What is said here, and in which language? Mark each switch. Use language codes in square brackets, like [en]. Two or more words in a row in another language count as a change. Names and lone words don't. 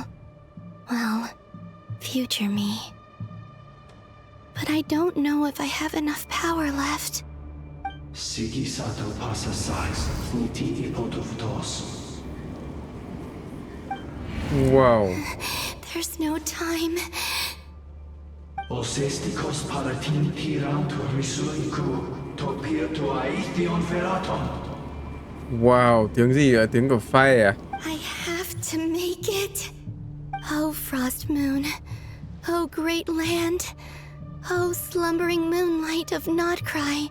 [en] Well, future me. But I don't know if I have enough power left. Sigi sato pasa sais, niti ipotuftos. Wow. There's no time. Osestikos paratin tirantur risuiku, topir tu aithion feraton. [vi] Wow, tiếng gì vậy? Tiếng của Phai à? [en] I have to make it. Oh, Frost Moon. Oh, great land. Oh, slumbering moonlight of Nod-Krai.